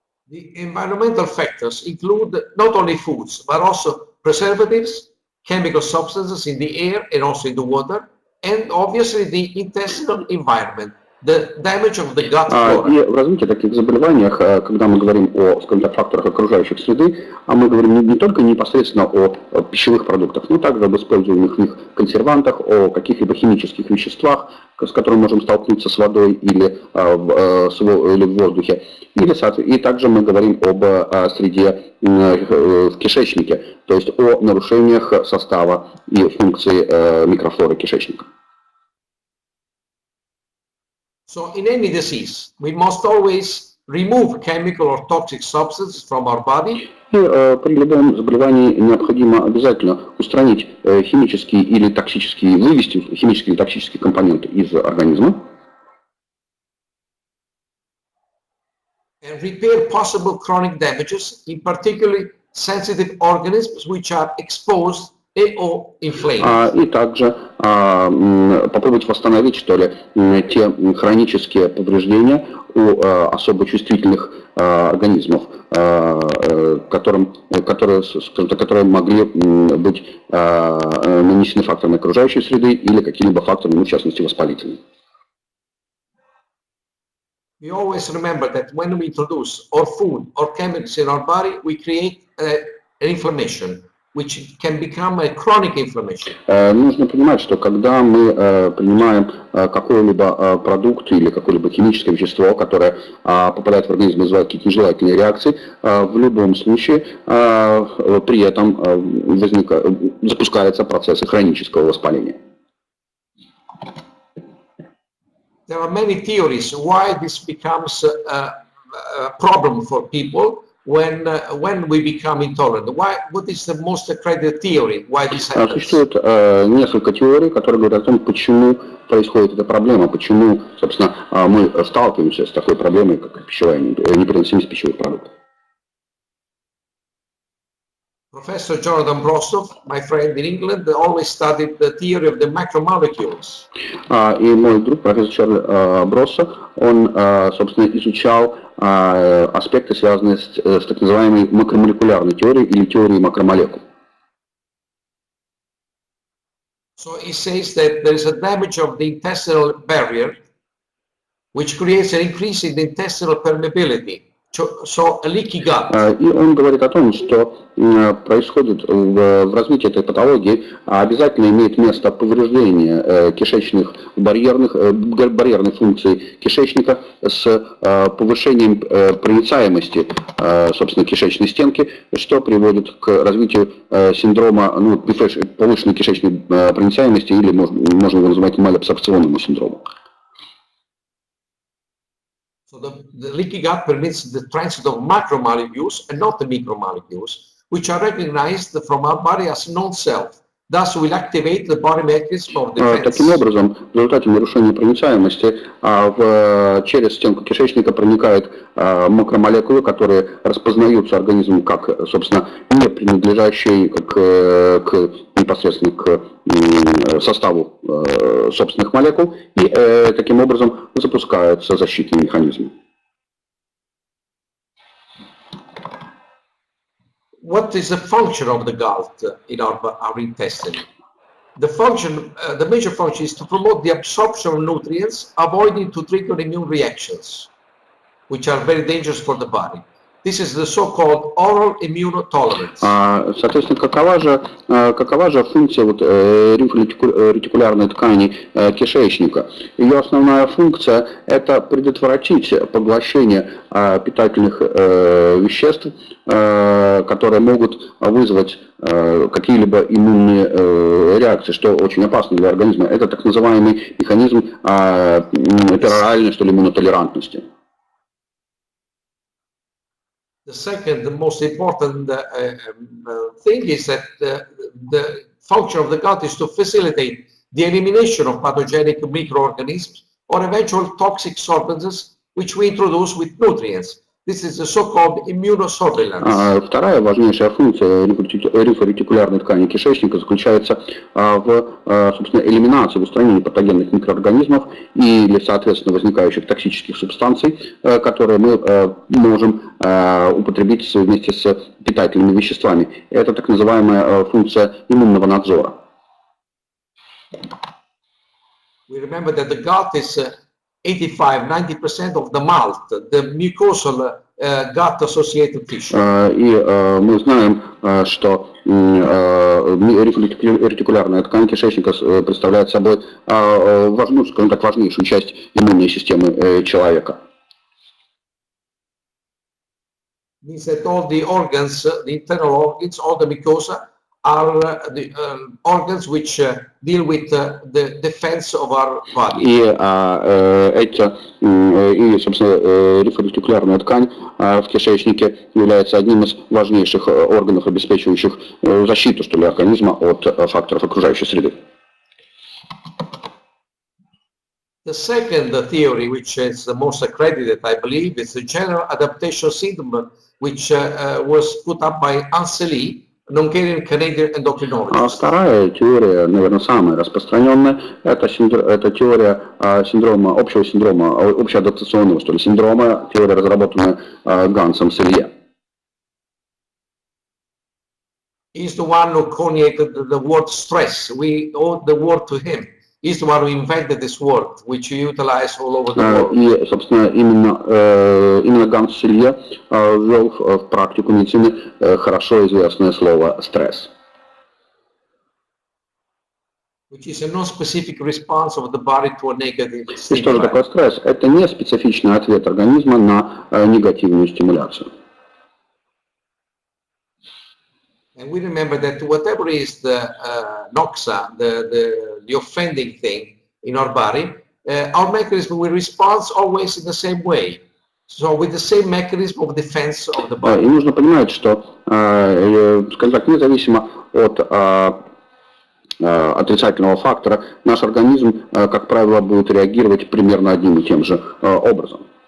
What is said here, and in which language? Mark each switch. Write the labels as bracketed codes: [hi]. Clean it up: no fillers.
[en] The environmental factors include not only foods, but also preservatives, chemical substances in the air and also in the water, and obviously the intestinal environment, the damage of the gut flora. [ru] И в развитии таких заболеваний, когда мы говорим о, скажем так, факторах окружающей среды, мы говорим не только непосредственно о пищевых продуктах, но также об используемых в них консервантах, о каких-либо химических веществах, с которыми можем столкнуться с водой или в воздухе. И также мы говорим об среде в кишечнике, то есть о нарушениях состава и функции микрофлоры кишечника. [en] So in any disease, we must always remove chemical or toxic substances from our body. [ru] И при любом заболевании необходимо обязательно устранить химические или токсические, вывести химические или токсические компоненты из организма. [en] And repair possible chronic damages in particularly sensitive organisms which are exposed or inflamed. [ru] И также попробовать восстановить, что ли, те хронические повреждения у особо чувствительных организмов, которые могли быть нанесены факторами окружающей среды или какими-либо факторами, в частности, воспалительными. [en] We always remember that when we introduce or food or chemicals in our body, we create an inflammation, which can become a chronic inflammation. [ru] Нужно понимать, что когда мы принимаем какой-либо продукт или какое-либо химическое вещество, которое попадает в организм и вызывает какие-то нежелательные реакции, в любом случае при этом запускаются процессы хронического воспаления. [en] There are many theories why this becomes a problem for people when we become intolerant. What is the most accredited theory why this happens? [ru] Существует несколько теорий, которые говорят о том, почему происходит эта проблема, почему, собственно, мы сталкиваемся с такой проблемой, как пищевая непереносимость пищевых продуктов. [en] Professor Jonathan Brostoff, my friend in England, always studied the theory of the macromolecules. [ru] И мой друг, профессор Чарльз Броссо, он, собственно, изучал аспекты, связанные с так называемой макромолекулярной теорией или теорией макромолекул. [en] So he says that there is a damage of the intestinal barrier, which creates an increase in the intestinal permeability. So a leaky gut. [ru] И он говорит о том, что происходит в развитии этой патологии, обязательно имеет место повреждение кишечных барьерной функции кишечника с повышением проницаемости, собственно, кишечной стенки, что приводит к развитию синдрома повышенной кишечной проницаемости, или можно его называть малабсорбционному синдрому. [en] So the leaky gut permits the transit of macromolecules and not the micromolecules, which are recognized from our body as non-self. Thus, will activate the body mechanism of defense. [ru] Таким образом, в результате нарушения проницаемости через стенку кишечника проникают макромолекулы, которые распознаются организмом как, собственно, не принадлежащие непосредственно к составу собственных молекул, и таким образом запускаются защитные механизмы. [en] What is the function of the gut in our intestine? The major function is to promote the absorption of nutrients, avoiding to trigger immune reactions, which are very dangerous for the body. This is the so-called oral immunotolerance. [ru] Соответственно, какова же функция вот, ретикулярной ткани кишечника? Ее основная функция – это предотвратить поглощение питательных веществ, которые могут вызвать какие-либо иммунные реакции, что очень опасно для организма. Это так называемый механизм пероральной, что ли, иммунотолерантности. [en] The second, the most important thing is that the function of the gut is to facilitate the elimination of pathogenic microorganisms or eventual toxic substances which we introduce with nutrients. This is the so-called immunosurveillance. [ru] Вторая важнейшая функция ретикулярной ткани кишечника заключается в, собственно, элиминации, в устранении патогенных микроорганизмов или, соответственно, возникающих токсических субстанций, которые мы можем употребить вместе с питательными веществами. Это так называемая функция иммунного надзора. [en] We remember that the gut is 85–90% of the malt, the mucosal gut-associated tissue. [ru] И мы знаем, что ретикулярная ткань кишечника представляет собой важную, скажем так, важнейшую часть иммунной системы человека. [en] Means that all the organs, the internal organs, all the mucosa are the organs which deal with the defense of our body. [ru] И собственно, ретикулярная ткань в кишечнике является одним из важнейших органов, обеспечивающих защиту, что ли, организма от факторов окружающей среды. [en] The second theory, which is the most accredited, I believe, is the general adaptation syndrome, which was put up by Anseli, Canadian endocrinologist. [ru] Вторая теория, наверное, самая распространенная, это теория общеадаптационного, что ли, синдрома, теория, разработанная Гансом Селье. [en] He's the one who created the word stress. We owe the word to him. He's the one who invented this word, which you utilize all over the world. [ru] И, собственно, именно Ганс Селье ввел в практику медицины хорошо известное слово «стресс». [en] Which is a non-specific response of the body to a negative [ru] И что же [en] stimuli. [ru] такое стресс? Это не специфичный ответ организма на негативную стимуляцию. [en] And we remember that whatever is the noxa, the offending thing in our body, our mechanism will respond always in the same way. So with the same mechanism of defense of the body. [ru] И нужно понимать, что, скажем так, независимо от отрицательного фактора, наш организм, как правило, будет реагировать примерно одним и тем же образом.